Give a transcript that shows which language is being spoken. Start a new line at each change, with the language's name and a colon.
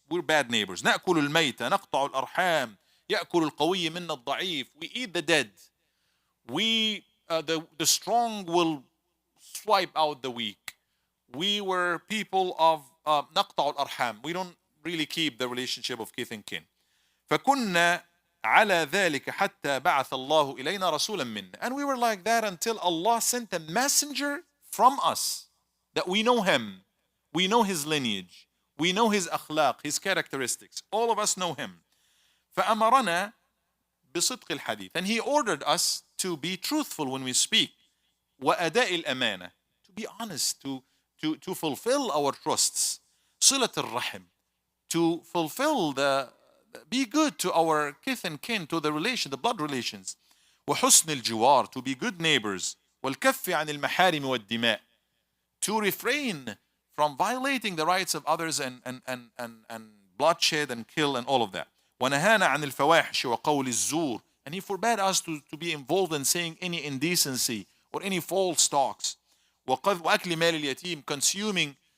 English: We're bad neighbors.
Arabic: نأكل الميت. نقطع الأرحام. يأكل القوي منا الضعيف.
English: We eat the dead. The strong will swipe out the weak. We were people of
Arabic: نقطع الأرحام.
English: We don't really keep the relationship of kith and kin.
Arabic: فكنا على ذلك حتى بعث الله إلينا رسولا منا.
English: And we were like that until Allah sent a messenger from us, that we know him, we know his lineage, we know his akhlaq, his characteristics. All of us know him.
Arabic: فأمرنا بصدق الحديث.
English: And he ordered us to be truthful when we speak.
Arabic: وأداء الأمانة.
English: To be honest, to fulfill our trusts.
Arabic: صلة الرحم.
English: To fulfill be good to our kith and kin, to the blood relations.
Arabic: وحسن الجوار.
English: To be good neighbors.
Arabic: والكف عن المحارم والدماء.
English: To refrain from violating the rights of others and bloodshed and kill and all of that.
Arabic: ونهانا عن الفواحش وقول الزور.
English: And he forbade us to be involved in saying any indecency or any false talks.
Arabic: وأكل مال اليتيم.
English: Consuming